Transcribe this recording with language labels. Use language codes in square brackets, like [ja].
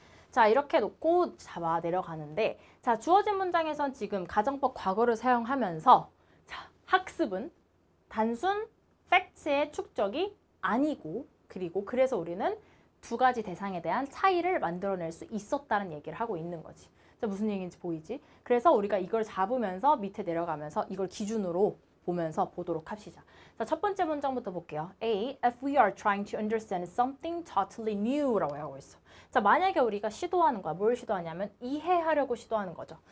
[ko] 자, 이렇게 놓고 잡아 내려가는데, 자, 주어진 문장에선 지금 가정법 과거를 사용하면서, 자, 학습은 단순 팩트의 축적이 아니고, 그리고 그래서 우리는 두 가지 대상에 대한 차이를 만들어낼 수 있었다는 얘기를 하고 있는 거지. 자, 무슨 얘기인지 보이지? 그래서 우리가 이걸 잡으면서 밑에 내려가면서 이걸 기준으로 보면서 보도록 합시다. 자, 첫 번째 문장부터 볼게요. A. [en] If we are trying to understand something totally new [ko] 라고 하고 있어. 자, 만약에 우리가 시도하는 거야. 뭘 시도하냐면 이해하려고 시도하는 거죠.